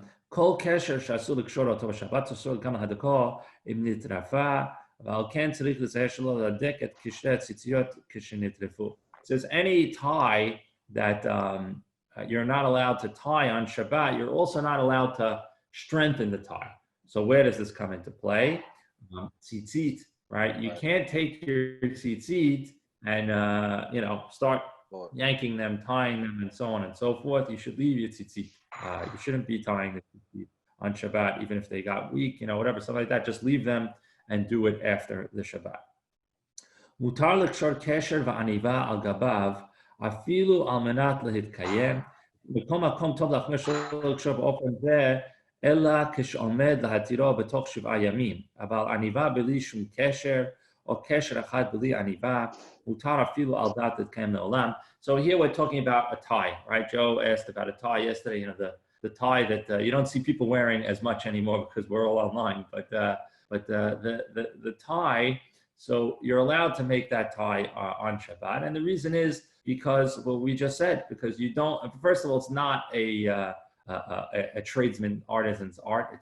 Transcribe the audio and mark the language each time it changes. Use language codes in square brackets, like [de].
[he] Kol kesher שאסור לקשור אותו בשבת, אסור גם הדקו אם נטרפה, ועל כן צריך לזהר שלא להדק את קשרי הציציות כשנטרפו. [en] It says any tie that you're not allowed to tie on Shabbat, you're also not allowed to strengthen the tie. So where does this come into play? Tzitzit, right? You can't take your tzitzit and start yanking them, tying them, and so on and so forth. You should leave your tzitzit. You shouldn't be tying the tzitzit on Shabbat, even if they got weak, whatever, something like that. Just leave them and do it after the Shabbat. [he] Mutar לקשור קשר ועניבה על גביו, אפילו על מנת להתקיים. בכל מקום טוב להחמיר שלא לקשור באופן זה, אלא כשעומד להתירו בתוך 7 ימים. אבל עניבה בלי שום קשר, או קשר אחד בלי עניבה, מותר אפילו על דעת להתקיים לעולם. [en] So here we're talking about a tie, right? Joe asked about a tie yesterday, the tie that you don't see people wearing as much anymore because we're all online, but the tie, so you're allowed to make that tie on Shabbat. And the reason is because, well, we just said, because you don't, first of all, it's not a tradesman, artisan's art.